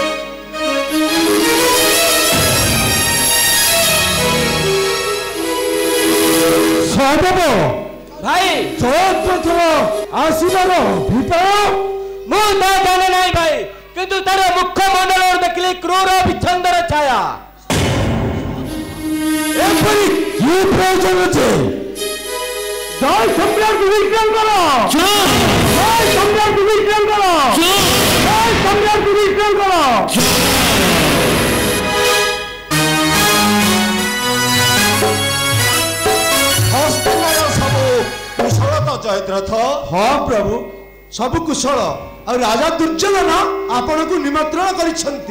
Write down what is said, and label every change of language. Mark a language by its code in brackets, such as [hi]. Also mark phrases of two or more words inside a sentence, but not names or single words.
[or] ସହଦେବ ଭାଇ ଜୟଦ୍ରଥର ଆସିବାର ଭିତର ମୁଁ ତା ଜାଣେ ନାହିଁ ଭାଇ, କିନ୍ତୁ ତାର ମୁଖମଣ୍ଡଳରେ ଦେଖିଲି କ୍ରୂର ବିଚ୍ଛନ୍ଦର ଛାୟା। ଏପରି କି ପ୍ରୟୋଜନ ଅଛି? [bn] জয় সম্রাট বিক্রম করো, জয় সম্রাট বিক্রম করো, জয় সম্রাট বিক্রম করো। [or] ସବୁ କୁଶଳ ତ ଜୟଦ୍ରଥ? ହଁ ପ୍ରଭୁ ସବୁ କୁଶଳ। ଆଉ ରାଜା ଦୁର୍ଯ୍ୟୋଧନ ଆପଣଙ୍କୁ ନିମନ୍ତ୍ରଣ କରିଛନ୍ତି।